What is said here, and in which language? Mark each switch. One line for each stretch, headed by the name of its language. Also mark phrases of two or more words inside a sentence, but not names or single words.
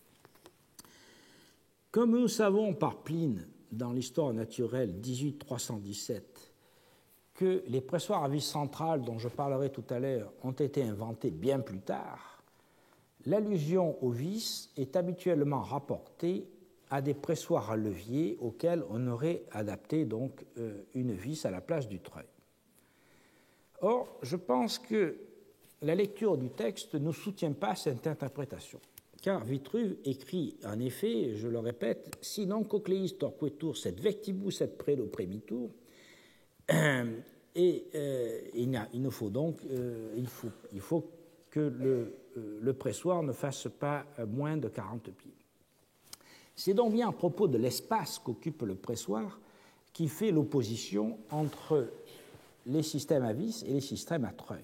French: Comme nous savons par Pline, dans l'Histoire naturelle 18.317, que les pressoirs à vis centrales, dont je parlerai tout à l'heure, ont été inventés bien plus tard, l'allusion aux vis est habituellement rapportée à des pressoirs à levier auxquels on aurait adapté donc une vis à la place du treuil. Or, je pense que la lecture du texte ne soutient pas cette interprétation, car Vitruve écrit en effet, je le répète, «
Latin: Sinon cocleis torquetur sed vectibus et prelo premitur
French: » et il faut que le pressoir ne fasse pas moins de 40 pieds. C'est donc bien à propos de l'espace qu'occupe le pressoir qui fait l'opposition entre les systèmes à vis et les systèmes à treuil.